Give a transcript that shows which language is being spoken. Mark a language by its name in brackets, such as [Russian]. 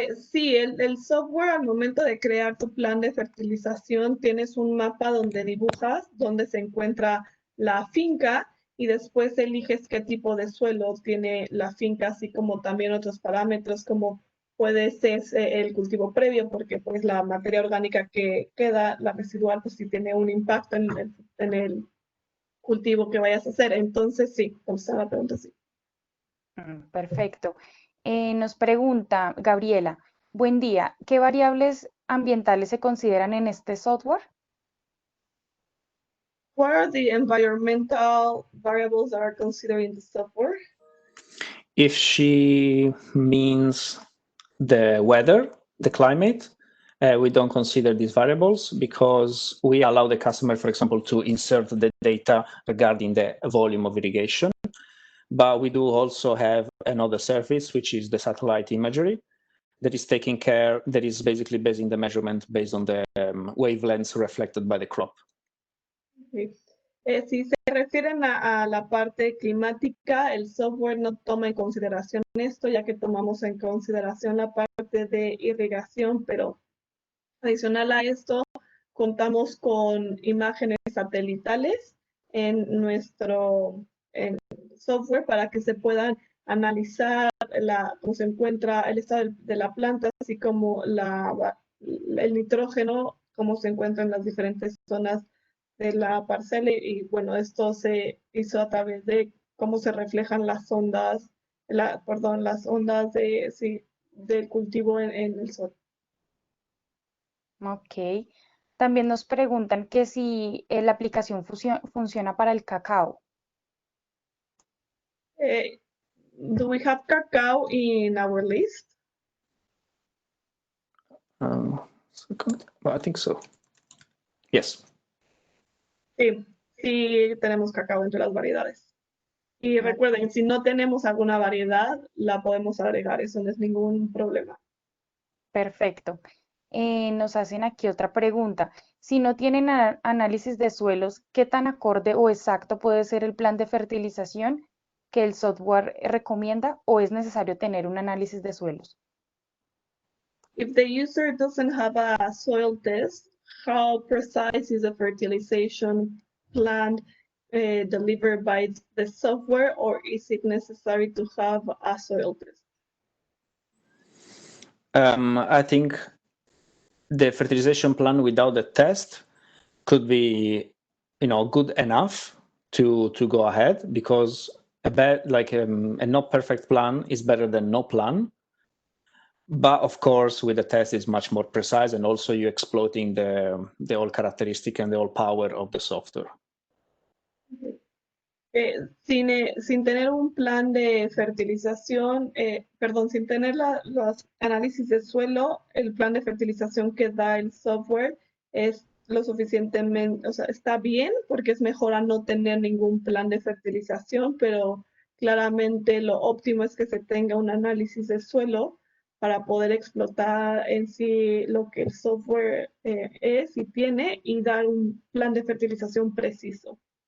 [Spanish] Sí, el software al momento de crear tu plan de fertilización tienes un mapa donde dibujas dónde se encuentra la finca y después eliges qué tipo de suelo tiene la finca, así como también otros parámetros como puede ser el cultivo previo, porque pues la materia orgánica que queda, la residual, pues sí tiene un impacto en el cultivo que vayas a hacer. Entonces sí, contestar la pregunta sí. Perfecto. Nos pregunta Gabriela, buen día, ¿qué variables ambientales se consideran en este software? [English] What are the environmental variables that are considered in the software? If she means the weather, the climate, we don't consider these variables because we allow the customer, for example, to insert the data regarding the volume of irrigation. But we do also have another service, which is the satellite imagery, that is taking care, that is basically basing the measurement based on the wavelengths reflected by the crop. [Spanish] Sí. Si se refieren a la parte climática, el software no toma en consideración esto, ya que tomamos en consideración la parte de irrigación, pero adicional a esto, contamos con imágenes satelitales en nuestro software para que se puedan analizar cómo se encuentra el estado de la planta, así como el nitrógeno, cómo se encuentra en las diferentes zonas de la parcela, y bueno, esto se hizo a través de cómo se reflejan las ondas, las ondas del cultivo en el sol. Ok. También nos preguntan que si la aplicación funciona para el cacao. [English] Do we have cacao in our list? Well, I think so. Yes. [Spanish] Sí, sí tenemos cacao entre las variedades. Y recuerden, si no tenemos alguna variedad, la podemos agregar, eso no es ningún problema. Perfecto. Nos hacen aquí otra pregunta. Si no tienen análisis de suelos, ¿qué tan acorde o exacto puede ser el plan de fertilización? que el software recomienda o es necesario tener un análisis de suelos? [English] If the user doesn't have a soil test, how precise is the fertilization plan delivered by the software, or is it necessary to have a soil test? I think the fertilization plan without the test could be, good enough to go ahead, because a not perfect plan is better than no plan. But of course, with the test, it's much more precise, and also you're exploiting the whole characteristic and the whole power of the software. [Spanish] Sin tener un plan de fertilización, sin tener los análisis de suelo, el plan de fertilización que da el software es lo suficientemente, o sea, está bien porque es mejor a no tener ningún plan de fertilización, pero claramente lo óptimo es que se tenga un análisis de suelo para poder explotar en sí lo que el software es y tiene y dar un plan de fertilización preciso.